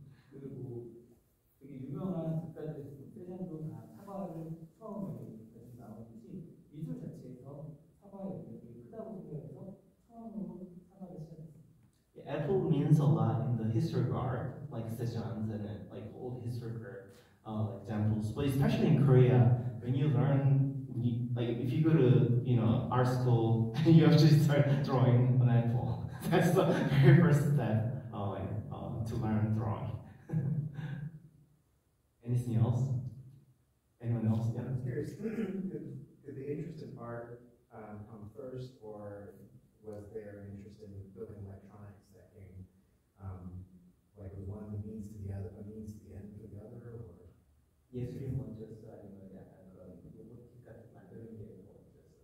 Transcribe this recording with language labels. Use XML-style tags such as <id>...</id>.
<ko>그리고 되게 유명한 작가들 세잔도 다 사과를 처음에 나오듯이 미술 자체에서 사과의 되게 크다고 생각해서 처음으로 사과를 시작했어요.</ko> <en>Apple means a lot in the history of art, like Cézanne and like old historical examples. But especially in Korea, when you learn, like if you go to art school, you actually start drawing an apple. That's the very first step to learn drawing. Anything else? Anyone else? Yeah. I'm curious, did the interest in art come first, or was there an interest in building electronics that came, like was one the means to the other, a means to the end for the other, or?</en> <ko>예술이 먼저였어 아니면 약간 그런 로보틱 같은 만드는 게 먼저였어?</ko>